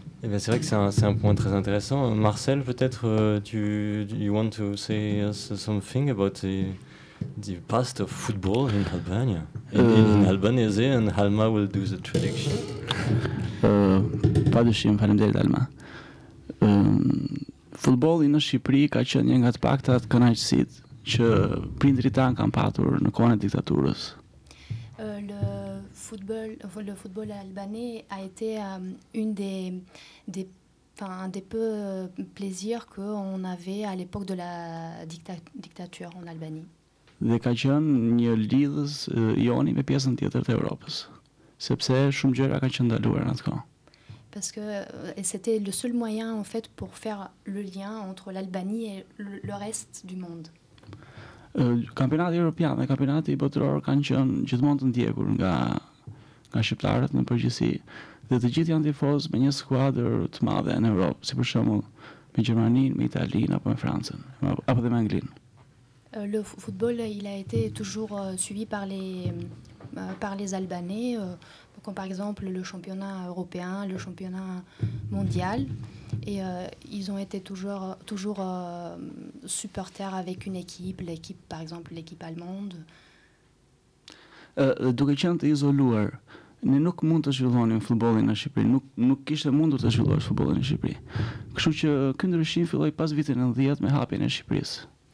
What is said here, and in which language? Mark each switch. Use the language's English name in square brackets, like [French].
[French] Eh bien, c'est vrai que c'est un point très intéressant. [English] Marcel, [French] peut-être [English] you want to say us something about the past of football in Albania, in Albanese, and Halma will do the traduction. [Albanian] Pa dëshim, faleminderit Halma. Futbolli në Shqipëri ka qenë një nga të paktat kënaqësit që prindrit tanë kanë patur në kohën e diktaturës. [French] Le football albanais a été une des peu plaisirs qu'on avait à l'époque de la dictature en Albanie. [Albanian] Dhe ka qenë një lidhës joni me pjesën tjetër të Europës, sepse shumë gjëra ka qenë ndaluar në atë kohë. [French] Parce que c'était le seul moyen en fait pour faire le lien entre l'Albanie et le reste du monde. [Albanian] Kampionati Evropian dhe kampionati botëror kanë qenë gjithmonë të ndjekur nga shqiptarët në përgjithësi. Dhe të gjithë janë tifoz me një skuadër të madhe në Europë, si për shembull me Gjermaninë, me Italinë apo me Francën, apo dhe me Anglinë. [French] Le football, il a été toujours suivi par les Albanais, comme par exemple le championnat européen, le championnat mondial. Et ils ont été toujours supporters avec une équipe, l'équipe, par exemple l'équipe allemande. [Albanian] Duke qenë të izoluar, ne nuk mund të zhvillonim futbollin në Shqipëri, nuk kishte mundur të zhvillosh futbollin në Shqipëri. Kështu që ky ndryshim filloi pas vitit 90 me hapjen e Shqipërisë.